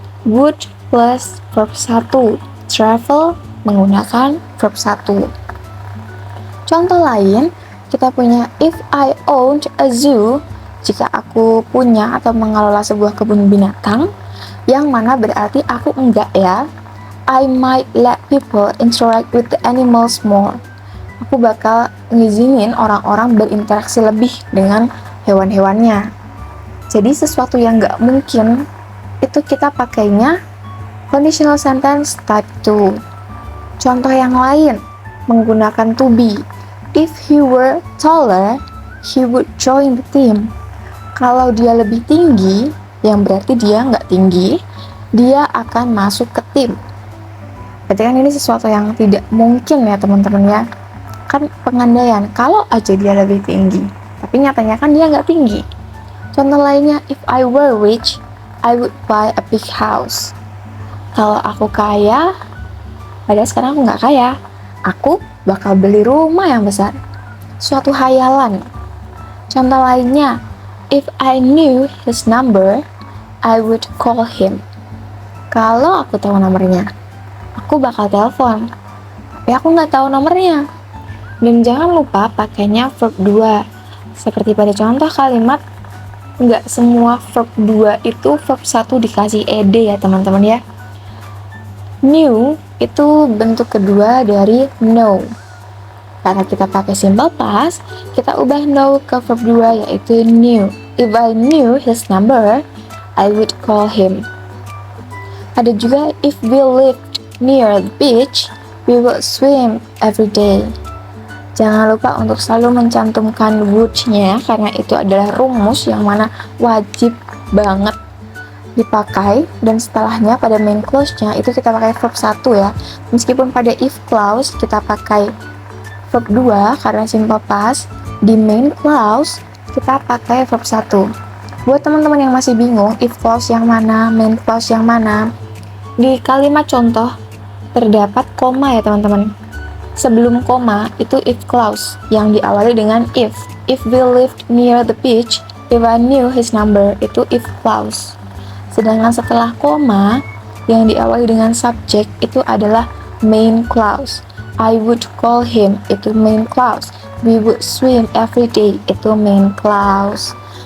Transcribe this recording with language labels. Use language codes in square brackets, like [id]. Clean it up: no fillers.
[en] Would plus verb 1. Travel [id] menggunakan [en] verb 1. [id] Contoh lain, kita punya [en] if I owned a zoo, [id] jika aku punya atau mengelola sebuah kebun binatang, yang mana berarti aku enggak ya. [en] I might let people interact with the animals more. [id] Aku bakal ngizinin orang-orang berinteraksi lebih dengan hewan-hewannya. Jadi sesuatu yang nggak mungkin, itu kita pakainya conditional sentence type 2. Contoh yang lain, menggunakan to be. [en] If he were taller, he would join the team. [id] Kalau dia lebih tinggi, yang berarti dia nggak tinggi, dia akan masuk ke tim. Berarti kan ini sesuatu yang tidak mungkin ya teman-teman ya. Kan pengandaian, kalau aja dia lebih tinggi, tapi nyatanya kan dia nggak tinggi. Contoh lainnya, [en] if I were rich, I would buy a big house. [id] Kalau aku kaya, padahal sekarang aku nggak kaya, aku bakal beli rumah yang besar. Suatu hayalan. Contoh lainnya, [en] if I knew his number, I would call him. [id] Kalau aku tahu nomornya, aku bakal telepon, tapi aku nggak tahu nomornya. Dan jangan lupa pakainya verb 2. Seperti pada contoh kalimat, nggak semua verb 2 itu verb 1 dikasih ed ya teman-teman ya. Knew itu bentuk kedua dari know. Karena kita pakai simple past, kita ubah know ke verb 2 yaitu knew. [en] If I knew his number, I would call him. [id] Ada juga [en] if we lived near the beach, we would swim every day. [id] Jangan lupa untuk selalu mencantumkan would-nya karena itu adalah rumus yang mana wajib banget dipakai, dan setelahnya pada main clause-nya itu kita pakai verb 1 ya. Meskipun pada if clause kita pakai verb 2 karena simple past, di main clause kita pakai verb 1. Buat teman-teman yang masih bingung if clause yang mana, main clause yang mana, di kalimat contoh terdapat koma ya teman-teman. Sebelum koma itu if clause yang diawali dengan if. [en] If we lived near the beach, if I knew his number, itu if clause. [id] Sedangkan setelah koma yang diawali dengan subjek itu adalah main clause. [en] I would call him, itu main clause. We would swim every day, itu main clause.